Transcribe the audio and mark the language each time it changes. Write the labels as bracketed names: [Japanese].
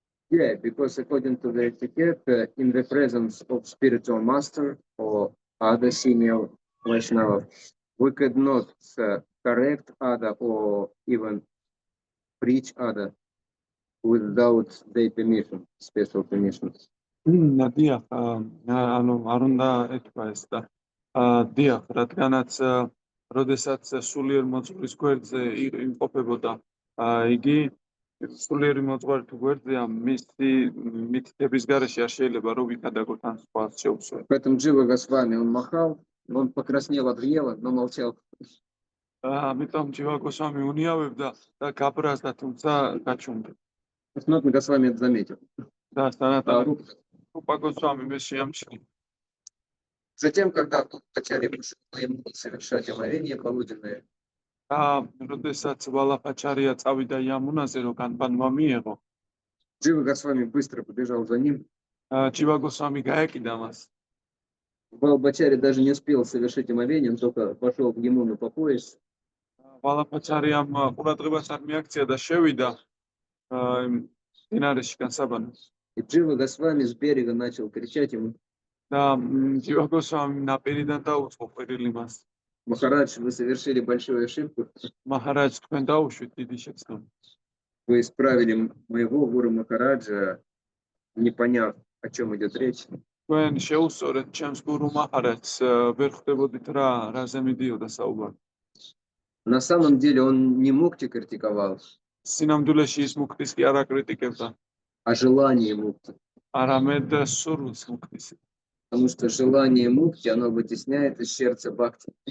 [English] Yeah, because according to the etiquette, in the presence of spiritual master or other senior Vaishnava, we could not correct other or even preach other without their permission, special permission. [Georgian] დიახ, ანუ არ უნდა ეთქვა ეს და დიახ, რადგანაც როდესაც სულიერ მოძღვრის გვერდზე იმყოფებოდა, იგი სულიერი მოძღვარი თუ გვერდზეა, მისი მითითების გარეშე არ შეიძლება რომ ვიქადაგოთ ან სხვა შეუცვლელად. [Russian] Поэтому Jiva Goswami, он махал, он покраснел от гнева, но молчал. [Georgian] ამიტომ Jiva Goswami უნიავებდა და გაბრაზდა, თუმცა გაჩუმდა. [Russian] Санатана Госвами это заметил. [Georgian] და სანატა Rupa Goswami მე შეამჩნია. [Russian] Затем, когда Vallabhacharya пришел ему совершать омовение полуденное, [Georgian] როდესაც ვალაფაჩარია წავიდა იამუნაზე რომ განბანვა მიიღო, [Russian] Jiva Goswami быстро побежал за ним. [Georgian] Jiva Goswami გაეკიდა მას. [Russian] Vallabhacharya даже не успел совершить омовение, он только пошел в Ямуну по пояс. [Georgian] ვალაფაჩარიამ ყურადღებას არ მიაქცია და შევიდა მდინარეში განსაბანოს. [Russian] И Jiva Goswami с берега начал кричать ему: [Georgian] და Jiva Goswami ნაპირიდან დაუწყო ყვირილი მას. [Russian] Махарадж, вы совершили большую ошибку. [Georgian] Махарадж, თქვენ დაუშვით დიდი შეცდომა. [Russian] Вы исправили моего гуру Махараджа, не поняв, о чем идет речь. [Georgian] თქვენ შეუსწორეთ ჩემს გურუ მაჰარაჯს, ვერ ხვდებოდით რაზე მიდიოდა საუბარი. [Russian] На самом деле он не мукти критиковал, [Georgian] სინამდვილეში ის მუქტის კი არ აკრიტიკებდა, [Russian] а желание мукти. [Georgian] არამედ სურვილს მუქტის. [Russian] Потому что желание мукти, оно вытесняет из сердца бхакти.